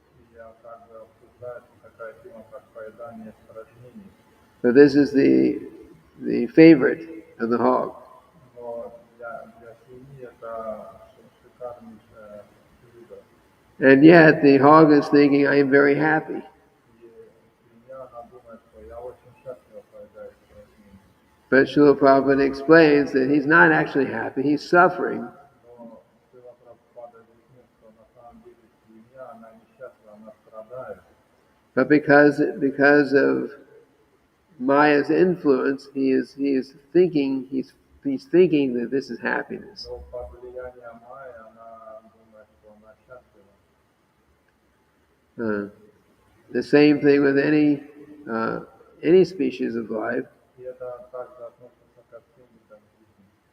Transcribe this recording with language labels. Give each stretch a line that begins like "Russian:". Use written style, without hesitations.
Russian: И также обсуждается такая тема, как поедание испражнений.
English: But this is the favorite of the hog.
Russian: Но для свиньи это шикарнейшее блюдо.
English: And yet the hog is thinking, I am very happy.
Russian: И свинья, она думает, что я очень счастлива поедать испражнений.
English: But Srila Prabhupada explains that he's not actually happy, he's suffering.
Russian: Но Шрила Прабхупада объяснил, что на самом деле свинья, она несчастлива, она страдает.
English: But because of Maya's influence, he is thinking that this is happiness.
Russian: Но под влиянием Майи она думает, что она счастлива.
English: The same thing with any species of life.
Russian: И это также относится ко всем видам жизни.